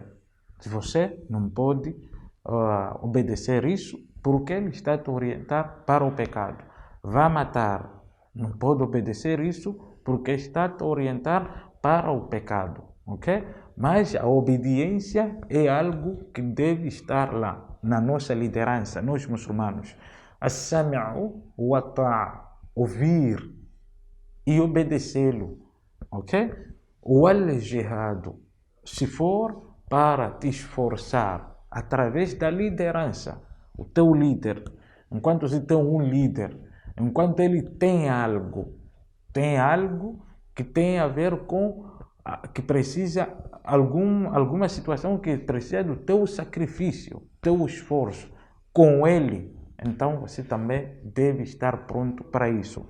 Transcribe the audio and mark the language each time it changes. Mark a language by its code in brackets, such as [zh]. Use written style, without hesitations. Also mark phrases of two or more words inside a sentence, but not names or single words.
[pt] Se você não pode obedecer isso, porque ele está a te orientar para o pecado. Vá matar. Não pode obedecer isso, porque está a te orientar para o pecado, ok? Mas a obediência é algo que deve estar lá, na nossa liderança, nós muçulmanos. [ar] السمع والطاعة, [pt] ouvir e obedecê-lo, ok? Wal-jihad, se for para te esforçar através da liderança, o teu líder, enquanto você tem um líder, enquanto ele tem algo que tem a ver com, que precisa, alguma situação que precisa do teu sacrifício, teu esforço com ele, então você também deve estar pronto para isso.